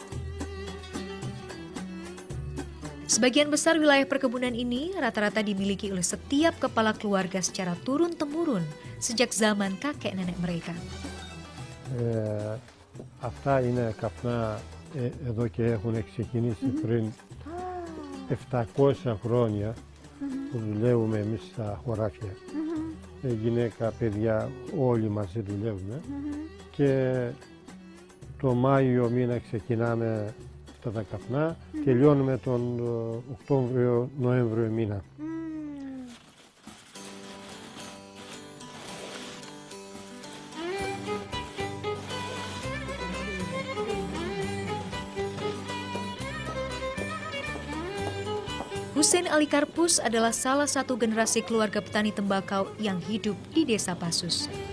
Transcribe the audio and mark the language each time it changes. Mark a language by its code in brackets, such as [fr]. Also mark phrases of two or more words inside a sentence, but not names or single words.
[id] Sebagian besar wilayah perkebunan ini rata-rata dimiliki oleh setiap kepala keluarga secara turun-temurun sejak zaman kakek nenek mereka. [el] Αυτά είναι καπνά εδώ και έχουν ξεκινήσει πριν 700 χρόνια που δουλεύουμε εμείς στα χωράφια. Γυναίκα, παιδιά, όλοι μαζί δουλεύουμε και το Μάιο μήνα ξεκινάμε αυτά τα καπνά, τελειώνουμε τον Οκτώβριο-Νοέμβριο μήνα. [id] Hussein Ali Karpus adalah salah satu generasi keluarga petani tembakau yang hidup di Desa Pasus.